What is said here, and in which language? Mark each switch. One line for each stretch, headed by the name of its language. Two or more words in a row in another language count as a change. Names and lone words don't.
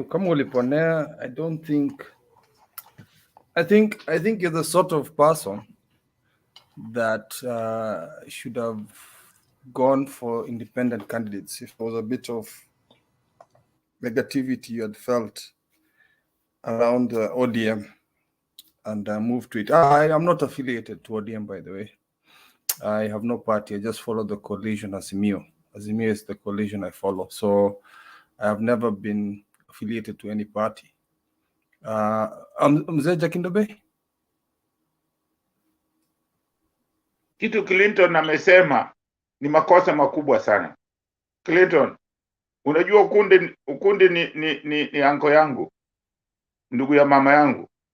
Swahili: Kama uliponea,
English: I think you're the sort of person that should have gone for independent candidates if there was a bit of negativity you had felt around ODM, and moved to it. I am not affiliated to ODM, by the way. I have no party. I just follow the coalition Azimio. Azimio is the coalition I follow. So I have never been affiliated to any party.
Swahili: Mzee Jakindobe? Kitu Clinton amesema ni makosa makubwa sana. Clinton, unajua Ukundi ni anko yangu, ndugu ya mama yangu.